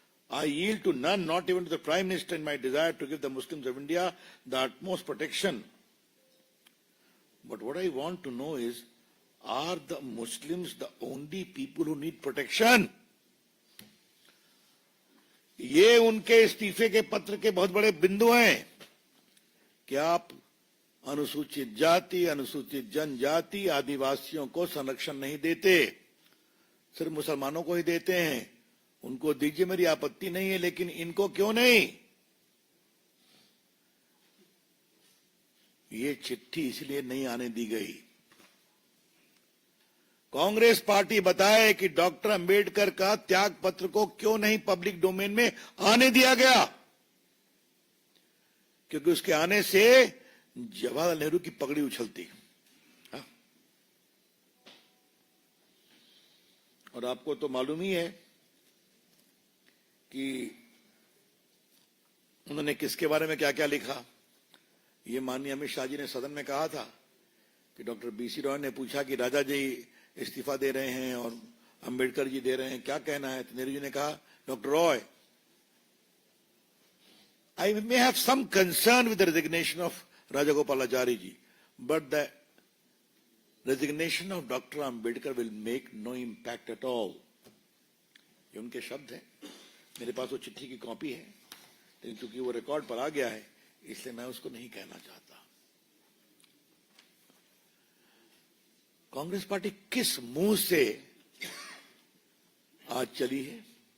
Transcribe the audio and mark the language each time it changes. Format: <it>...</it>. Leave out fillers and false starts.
<en>I yield to none, not even to the Prime Minister, in my desire to give the Muslims of India the utmost protection. But what I want to know is, are the Muslims the only people who need protection?</en> <hi>ये उनके इस्तीफे के पत्र के बहुत बड़े बिंदु हैं कि आप अनुसूचित जाति, अनुसूचित जनजाति, आदिवासियों को संरक्षण नहीं देते, सिर्फ मुसलमानों को ही देते हैं। उनको दीजिए, मेरी आपत्ति नहीं है, लेकिन इनको क्यों नहीं? ये चिट्ठी इसलिए नहीं आने दी गई। कांग्रेस पार्टी बताए कि डॉक्टर अंबेडकर का त्याग पत्र को क्यों नहीं पब्लिक डोमेन में आने दिया गया, क्योंकि उसके आने से जवाहरलाल नेहरू की पगड़ी उछलती। और आपको तो मालूम ही है कि उन्होंने किसके बारे में क्या क्या लिखा। ये माननीय अमित शाह जी ने सदन में कहा था कि डॉक्टर बीसी रॉय ने पूछा कि राजा जी इस्तीफा दे रहे हैं और अंबेडकर जी दे रहे हैं, क्या कहना है? तो नेहरू जी ने कहा, doctor Roy,</hi> <en>I may have some concern with the resignation of Rajagopalachari ji, but the resignation of Dr. Ambedkar will make no impact at all.</en> <hi>ये उनके शब्द हैं। मेरे पास वो चिट्ठी की कॉपी है, लेकिन चूंकि वो रिकॉर्ड पर आ गया है, इसलिए मैं उसको नहीं कहना चाहता। कांग्रेस पार्टी किस मुंह से आज चली है?</hi>